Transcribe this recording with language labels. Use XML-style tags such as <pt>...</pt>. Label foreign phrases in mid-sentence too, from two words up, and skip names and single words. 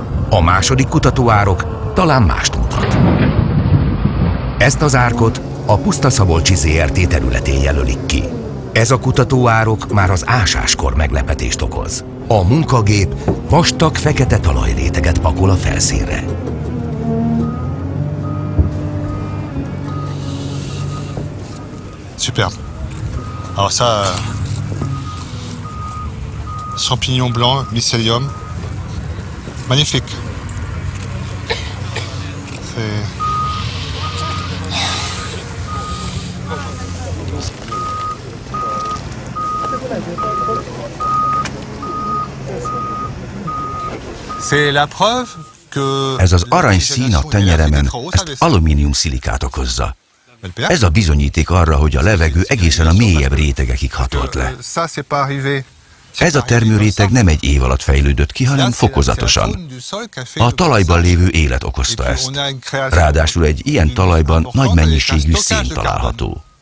<hu>A második kutatóárok talán mást mutat. Ezt az árkot a Pusztaszabolcsi ZRT területén jelölik ki. Ez a kutatóárok már az ásáskor meglepetést okoz. A munkagép vastag fekete talajréteget pakol a felszínre.</hu> <fr>Superbe. Alors ça, champignon blanc, mycélium, magnifique. C'est la preuve que</fr> <hu>ez az arany szín a tenyeremen, ezt alumínium szilikát okozza. Ez a bizonyíték arra, hogy a levegő egészen a mélyebb rétegekig hatolt le. Ez a termőréteg nem egy év alatt fejlődött ki, hanem fokozatosan. A talajban lévő élet okozta ezt. Ráadásul egy ilyen talajban nagy mennyiségű szén található.</hu>